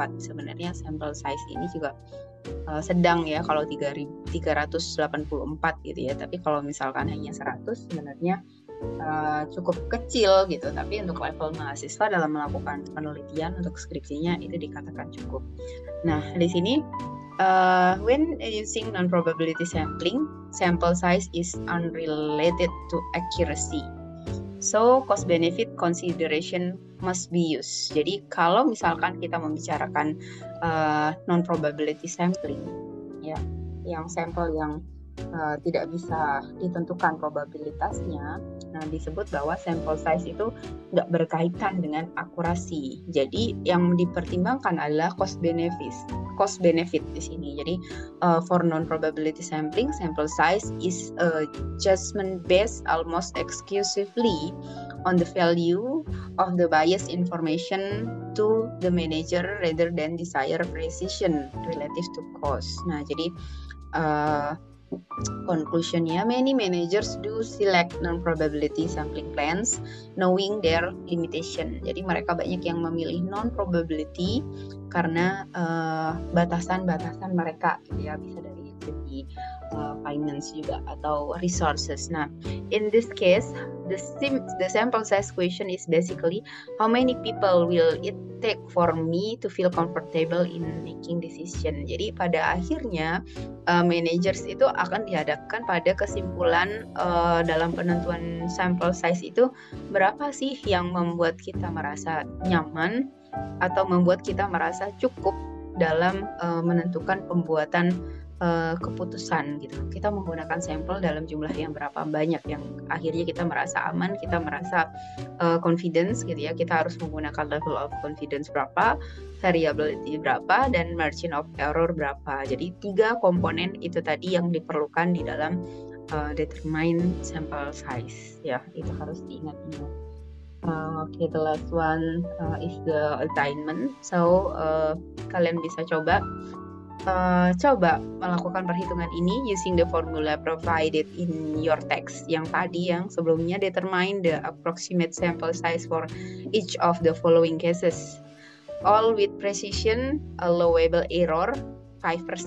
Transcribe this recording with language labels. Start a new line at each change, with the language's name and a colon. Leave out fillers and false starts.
Indonesian: Sebenarnya sampel size ini juga sedang ya kalau 384 gitu ya, tapi kalau misalkan hanya 100 sebenarnya cukup kecil gitu, tapi untuk level mahasiswa dalam melakukan penelitian untuk skripsinya itu dikatakan cukup. Nah, di sini
English: when using non-probability sampling, sample size is unrelated to accuracy. So, cost-benefit consideration must be used.
Indonesian: Jadi, kalau misalkan kita membicarakan non-probability sampling, ya, yang sampel yang tidak bisa ditentukan probabilitasnya, nah disebut bahwa sample size itu nggak berkaitan dengan akurasi. Jadi, yang dipertimbangkan adalah cost-benefit di sini.
English: Jadi, for non-probability sampling, sample size is adjustment based almost exclusively on the value of the biased information to the manager rather than desired precision relative to cost.
Indonesian: Nah, jadi
English: conclusionnya, many managers do select non-probability sampling plans knowing their limitation.
Indonesian: Jadi mereka banyak yang memilih non-probability karena batasan-batasan mereka gitu ya, bisa dari segi finance juga atau resources.
English: Nah, in this case, the sample size question is basically how many people will it take for me to feel comfortable in making decision.
Indonesian: Jadi pada akhirnya managers itu akan dihadapkan pada kesimpulan dalam penentuan sample size itu berapa sih yang membuat kita merasa nyaman atau membuat kita merasa cukup dalam menentukan pembuatan keputusan gitu. Kita menggunakan sampel dalam jumlah yang berapa banyak yang akhirnya kita merasa aman, kita merasa confidence gitu ya. Kita harus menggunakan level of confidence berapa, variability berapa, dan margin of error berapa. Jadi 3 komponen itu tadi yang diperlukan di dalam
English: determine sample size
Indonesian: ya, itu harus diingat-ingat.
English: Okay, the last one is the assignment.
Indonesian: So kalian bisa coba melakukan perhitungan ini
English: using the formula provided in your text
Indonesian: yang tadi, yang sebelumnya.
English: Determine the approximate sample size for each of the following cases, all with precision, allowable error 5%.